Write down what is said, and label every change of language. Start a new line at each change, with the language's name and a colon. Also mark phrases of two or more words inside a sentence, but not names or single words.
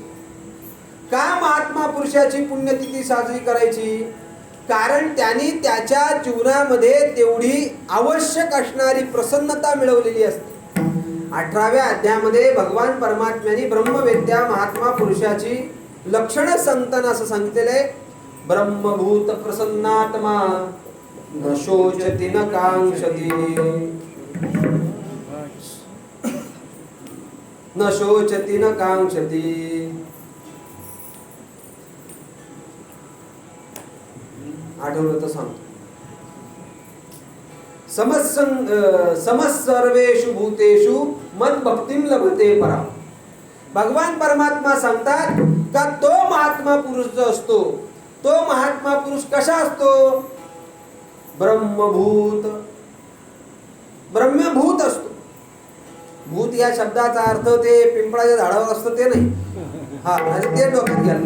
Marathi: का महात्मा पुरुषाची पुण्यतिथी साजरी करायची? कारण त्यांनी त्याच्या जीवनामध्ये तेवढी आवश्यक असणारी प्रसन्नता मिळवलेली असते. 18व्या अध्यायामध्ये भगवान परमात्म्याने ब्रह्मवेत्या महात्मा पुरुषाची लक्षणं सांगताना असं सांगितलेलं आहे,
Sanskrit: ब्रह्मभूत प्रसन्नात्मा न शोचति न कांक्षति, न शोचति न कांक्षति.
Marathi: आठवलं तर सांगतो.
Sanskrit: समस्सर्वेषु भूतेषु मद्भक्तिं लभते परा.
Marathi: भगवान परमात्मा सांगतात का तो महात्मा पुरुष जो असतो, तो महात्मा पुरुष कसा असतो? ब्रह्मभूत, ब्रह्मभूत असतो. भूत या शब्दाचा अर्थ ते पिंपळाच्या झाडावर असतं ते नाही, हा, आणि ते डोक्यात घ्या.